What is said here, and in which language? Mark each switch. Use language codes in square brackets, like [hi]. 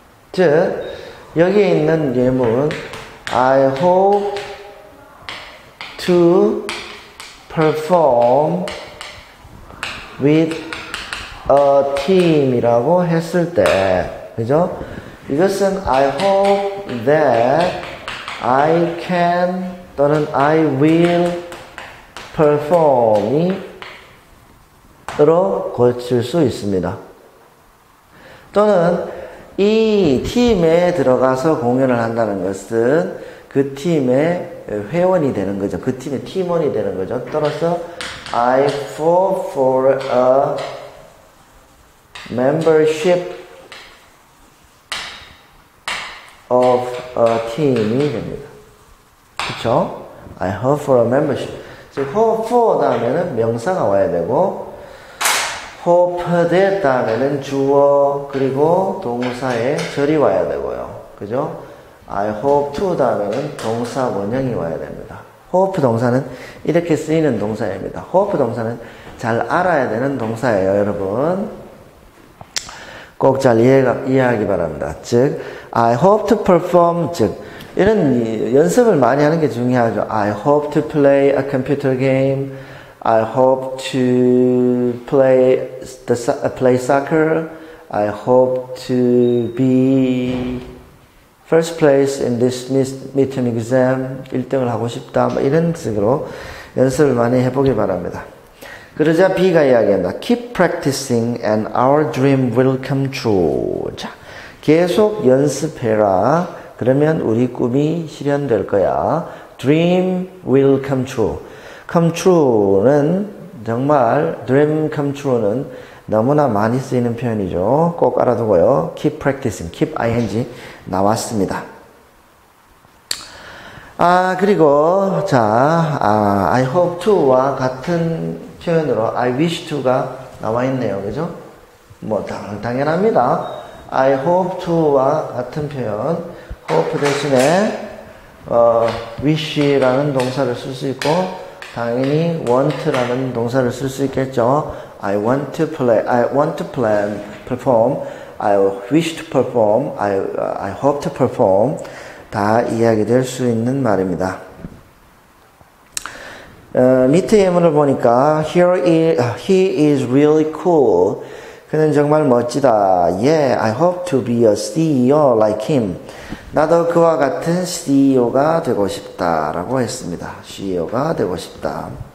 [ko] 즉 여기에 있는 예문 [en] I hope to perform with a team [ko] 이라고 했을 때, 그죠? 이것은 [en] I hope that I can [ko] 또는 [en] I will perform [ko] 이 으로 고칠 수 있습니다. 또는 이 팀에 들어가서 공연을 한다는 것은 그 팀의 회원이 되는 거죠. 그 팀의 팀원이 되는 거죠. 따라서 [en] I fall for a membership of a team [ko] 이 됩니다. 그쵸? [en] I hope for a membership. [ko] 즉, [en] hope for [ko] 다음에는 명사가 와야 되고 [en] hope that [ko] 다음에는 주어 그리고 동사의 절이 와야 되고요. 그죠? [en] I hope to [ko] 다음에는 동사 원형이 와야 됩니다. hope 동사는 이렇게 쓰이는 동사입니다. hope 동사는 잘 알아야 되는 동사예요, 여러분. 꼭 잘 이해하기 바랍니다. 즉, [en] I hope to perform, [ko] 즉, 이런 연습을 많이 하는 게 중요하죠. [en] I hope to play a computer game. I hope to play soccer. I hope to be first place in this midterm exam. [ko] 1등을 하고 싶다. 이런 식으로 연습을 많이 해보기 바랍니다. 그러자 B가 이야기한다. [en] Keep practicing and our dream will come true. [ko] 자, 계속 연습해라. 그러면 우리 꿈이 실현될 거야. [en] Dream will come true. come true [ko] 는 정말 [en] dream come true [ko] 는 너무나 많이 쓰이는 표현이죠. 꼭 알아두고요. [en] keep practicing, keep ing [ko] 나왔습니다. 그리고 자, [en] I hope to [ko] 와 같은 표현으로 [en] I wish to [ko] 가 나와 있네요. 그죠? 뭐 당연합니다. [en] I hope to [ko] 와 같은 표현 hope 대신에 wish라는 동사를 쓸 수 있고 당연히 want라는 동사를 쓸 수 있겠죠. [en] I want to play, I want to plan, perform, I wish to perform, I hope to perform [ko] 다 이야기될 수 있는 말입니다. 밑에 예문을 보니까 [en] he is really cool. [ko] 그는 정말 멋지다. [en] Yeah, I hope to be a CEO like him. [ko] 나도 그와 같은 CEO가 되고 싶다 라고 했습니다. CEO가 되고 싶다.